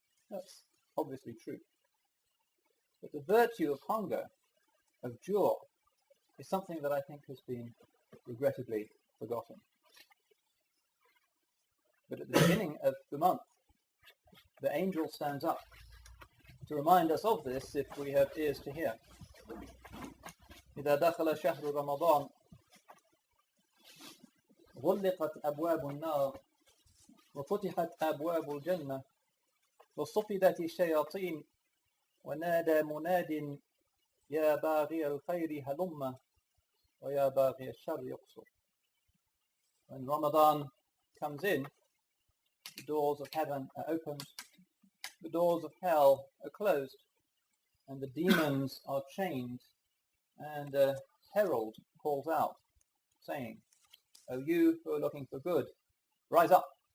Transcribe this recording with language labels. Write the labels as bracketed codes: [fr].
[en] That's obviously true. But the virtue of hunger, of ju', is something that I think has been regrettably forgotten. But at the beginning of the month, the angel stands up to remind us of this if we have ears to hear. [ar] إذا دخل شهر رمضان غلقت أبواب النار وفتحت أبواب الجنة وصفدت الشياطين ونادى مناد يا باغي الخير هلم ويا باغي الشر يقصر. [en] When Ramadan comes in, the doors of heaven are opened, the doors of hell are closed, and the demons are chained, and a herald calls out, saying, O you who are looking for good, rise up.